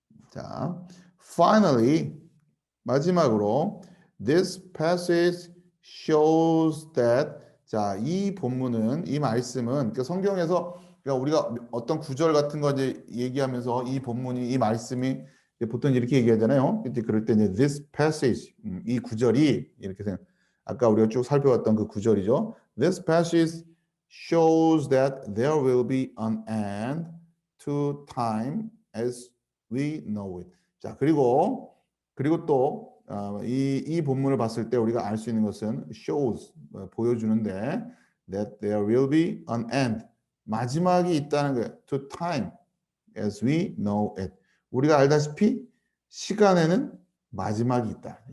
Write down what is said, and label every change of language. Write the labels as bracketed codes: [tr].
[ko] 자, [en] finally [ko] 마지막으로 [en] this passage shows that [ko] 자, 이 말씀은 그러니까 성경에서 그러니까 우리가 어떤 구절 같은 거 이제 얘기하면서 이 말씀이 보통 이렇게 얘기하잖아요. 이제 그럴 때 이제 [en] this passage [ko] 이 구절이 이렇게 생각. 아까 우리가 쭉 살펴봤던 그 구절이죠. [en] This passage shows that there will be an end to time as we know it. [ko] 자, 그리고 또 이 본문을 봤을 때 우리가 알 수 있는 것은 shows 보여주는데 [en] that there will be an end [ko] 마지막이 있다는 거예요. [en] To time as we know it. [ko] 우리가 알다시피 시간에는 마지막이 있다.